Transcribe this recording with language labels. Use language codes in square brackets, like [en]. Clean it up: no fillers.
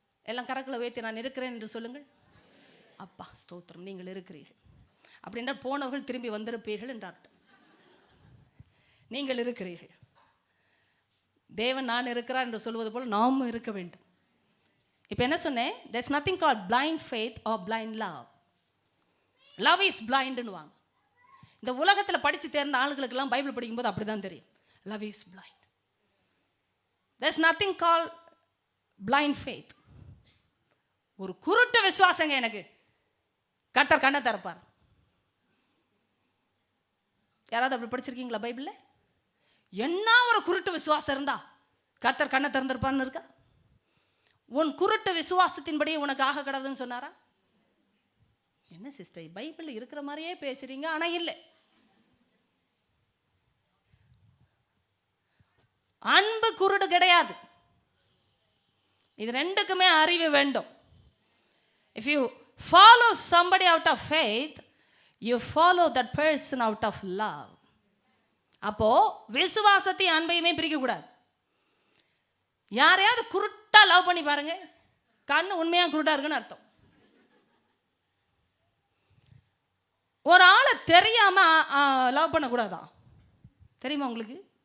[ta] எல்லாம் கரக்குள்ள வைத்து நான் இருக்கிறேன் என்று சொல்லுங்கள். அப்பா ஸ்தோத்திரம், நீங்கள் இருக்கிறீர்கள் அப்படின்னா போனவர்கள் திரும்பி வந்திருப்பீர்கள் என்ற அர்த்தம். நீங்கள் இருக்கிறீர்கள், தேவன் நான் இருக்கிறார் என்று சொல்வது போல் நாமும் இருக்க வேண்டும். இப்போ என்ன சொன்னேன்? [en] there's nothing called blind faith or blind love. love is blindன்னு [ta] வாங்க. இந்த உலகத்தில் படித்து தேர்ந்த ஆளுகளுக்கெல்லாம் பைபிள் படிக்கும்போது அப்படி தான் தெரியும். [en] love is blind. there's nothing called blind faith. [ta] ஒரு குருட்டு விசுவாசங்க எனக்கு. கர்த்தர் கண்ணை திறப்பார். யாராவது அப்படி படிச்சிருக்கீங்களா பைபிளில்? என்ன ஒரு குருட்டு விசுவாசம் இருந்தா கர்த்தர் கண்ணை திறந்திருப்பார்னு இருக்கா? உன் குருட்டு விசுவாசத்தின்படியே உனக்கு ஆக கடவுதுன்னு சொன்னாரா? என்ன சிஸ்டர் பைபிளில் இருக்கிற மாதிரியே பேசுறீங்க, ஆனால் இல்லை. அன்பு குருடு கிடையாது. இது ரெண்டுக்குமே அறிவு வேண்டும். [en] If you follow somebody out of faith, you follow that person out of love. [ta] அப்போ விசுவாசத்தையும் அன்பையுமே பிரிக்க கூடாது. யாரையாவது குருட்டா லவ் பண்ணி பாருங்க, கண்ணு உண்மையா குருட்டா இருக்குன்னு அர்த்தம். ஒரு ஆளை தெரியாம லவ் பண்ணக்கூடாதான், தெரியுமா உங்களுக்கு?